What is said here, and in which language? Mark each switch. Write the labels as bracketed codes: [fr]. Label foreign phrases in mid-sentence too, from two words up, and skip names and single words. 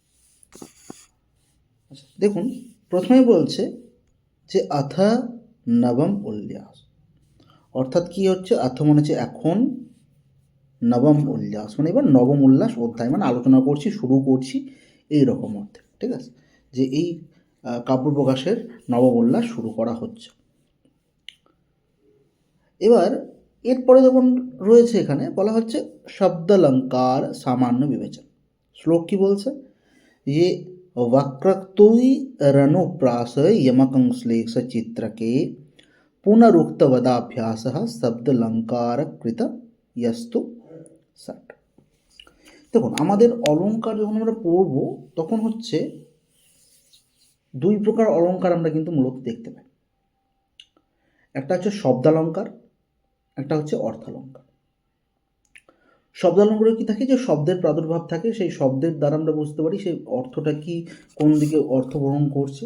[bn] আচ্ছা দেখুন, প্রথমেই বলছে যে আথা নবম উল্লাস, অর্থাৎ কি হচ্ছে, আথ মানে হচ্ছে এখন, নবম উল্লাস মানে এবার নবম উল্লাস অধ্যায়, মানে আলোচনা করছি, শুরু করছি, এই রকম অর্থে। ঠিক আছে, যে এই কাব্য প্রকাশের নবম উল্লাস শুরু করা হচ্ছে। এবার এরপরে যখন রয়েছে এখানে বলা হচ্ছে শব্দালঙ্কার সামান্য বিবেচন। শ্লোক কি বলছে, যে [sa] वक्रतुई रनुप्रास यमकं श्लेष चित्र के पुनरुक्तवदाभ्यास शब्दलंकारकृत यस्तु षट्। [bn] দেখুন, আমাদের অলঙ্কার যখন আমরা পড়ব তখন হচ্ছে দুই প্রকার অলঙ্কার আমরা কিন্তু মূলত দেখতে পাই। একটা হচ্ছে শব্দালঙ্কার, একটা হচ্ছে অর্থালঙ্কার। শব্দালঙ্কারে কি থাকে, যে শব্দের প্রাদুর্ভাব থাকে, সেই শব্দের দ্বারা আমরা বুঝতে পারি সেই অর্থটা কি, কোন দিকে অর্থ গ্রহণ করছে।